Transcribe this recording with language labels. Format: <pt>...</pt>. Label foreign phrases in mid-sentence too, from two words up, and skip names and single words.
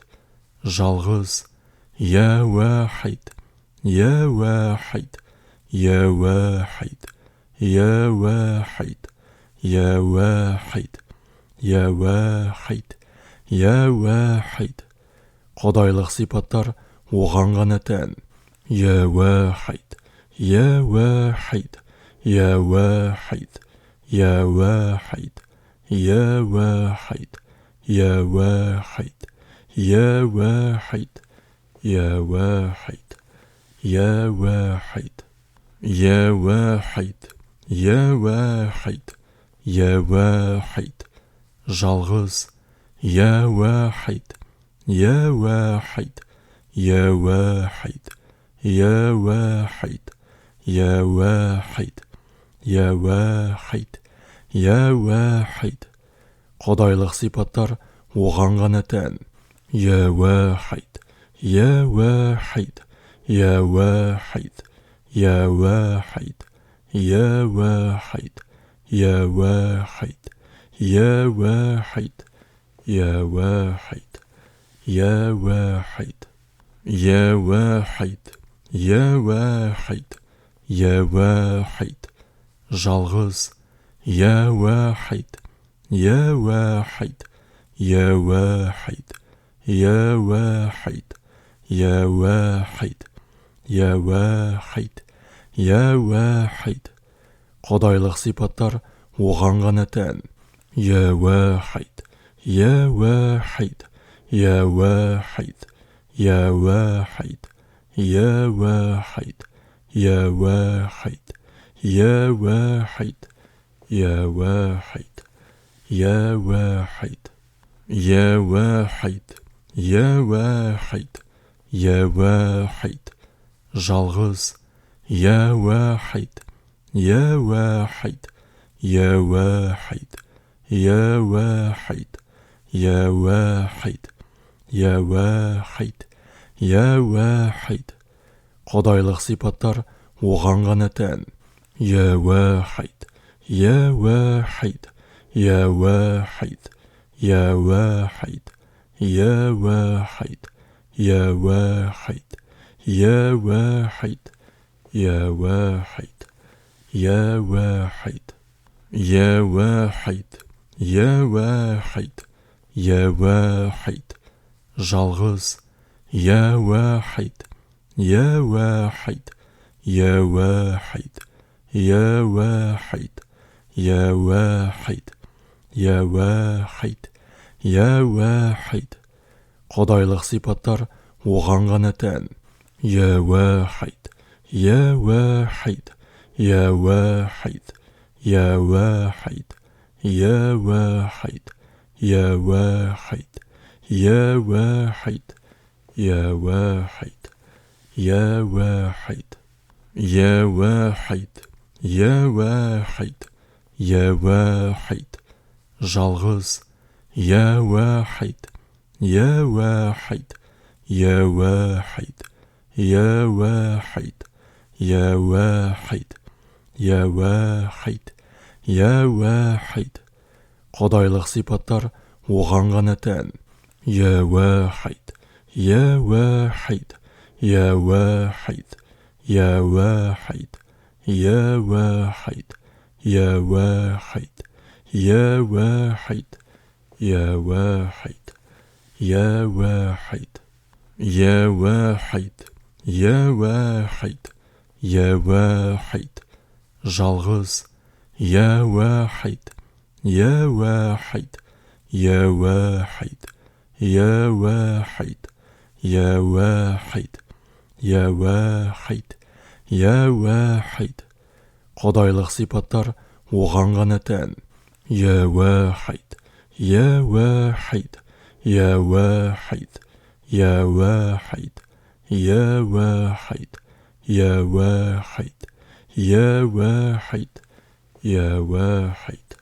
<kk>Жалғыз.</kk> <ar>يا واحد، يا واحد، يا واحد، يا واحد، يا واحد، يا واحد، يا واحد.</ar> <kk>Құдайлық сипаттар оған ғана тән.</kk> <ar>يا واحد، يا واحد، يا واحد، يا واحد، يا واحد، يا واحد، يا واحد، يا واحد، يا واحد، يا واحد، يا واحد، يا واحد.</ar> <kk>Жалғыз.</kk> <ar>يا واحد، يا واحد، يا واحد، يا واحد، يا واحد، يا واحد، يا واحد.</ar> <kk>Құдайлық сипаттар оған ғана тән.</kk> <ar>يا واحد، يا واحد، يا واحد، يا واحد، يا واحد، يا واحد، يا واحد، يا واحد، يا واحد، يا واحد، يا واحد، يا واحد.</ar> <kk>Жалғыз.</kk> <ar>يا واحد، يا واحد، يا واحد، يا واحد، يا واحد، يا واحد، يا واحد.</ar> <kk>Құдайлық сипаттар оған ғана тән.</kk> <ar>يا واحد، يا واحد، يا واحد، يا واحد، يا واحد، يا واحد، يا واحد، يا واحد، يا واحد، يا واحد, يا واحد يا واحد. жалғыз. يا واحد. يا واحد. يا واحد. يا واحد. يا واحد. يا واحد. يا واحد.</ar> <kk>құдайлық сипаттар оған ғана тән.</kk> <ar>يا واحد. يا واحد. يا واحد. يا واحد. يا واحد. يا واحد. يا واحد. يا واحد. يا واحد. يا واحد. يا واحد. يا واحد. жалғыз. يا واحد. يا واحد. يا واحد. يا واحد. يا واحد. يا واحد. يا واحد.</ar> <kk>құдайлық сипаттар оған ғана тән.</kk> <ar>يا واحد. يا واحد. يا واحد. يا واحد. يا واحد. يا واحد. يا واحد. يا واحد. يا واحد. يا واحد. يا واحد. يا واحد. жалғыз. يا واحد. يا واحد. يا واحد. يا واحد. يا واحد. يا واحد. يا واحد.</ar> <kk>құдайлық сипаттар оған ғана тән.</kk> <ar>يا واحد. يا واحد. يا واحد. يا واحد. يا واحد. يا واحد. يا واحد. يا واحد. يا واحد. يا واحد. يا واحد. يا واحد. жалғыз. يا واحد. يا واحد. يا واحد. يا واحد. يا واحد. يا واحد. يا واحد.</ar> <kk>құдайлық сипаттар оған ғана тән.</kk> <ar>يا واحد. يا واحد. يا واحد. يا واحد. يا واحد. يا واحد. يا واحد. يا واحد.</ar>